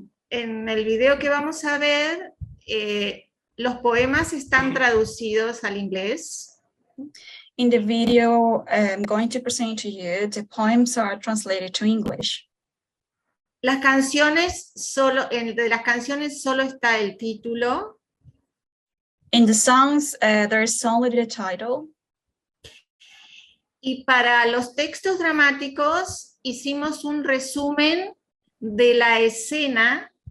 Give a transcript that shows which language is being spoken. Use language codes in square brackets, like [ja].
[es] En el video que vamos a ver, los poemas están traducidos al inglés. [en] In the video I'm going to present to you, the poems are translated to English. [es] Las canciones de las canciones solo está el título. [en] In the songs, there is only the title. [es] Y para los textos dramáticos hicimos un resumen de la escena.